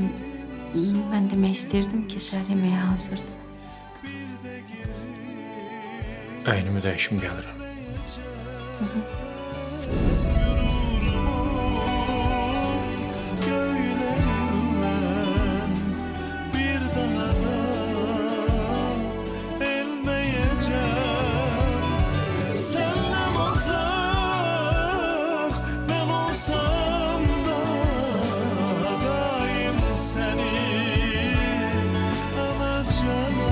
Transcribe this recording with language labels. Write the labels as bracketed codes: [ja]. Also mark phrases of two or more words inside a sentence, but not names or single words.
[az] Mən demək istirdim ki, səhər yeməyə hazırdır. Əynimi dəyişim gəlirəm. [tr] göylerinden bir daha da elmeyecek. Senden uzak ben olsam da daim seni alacağım.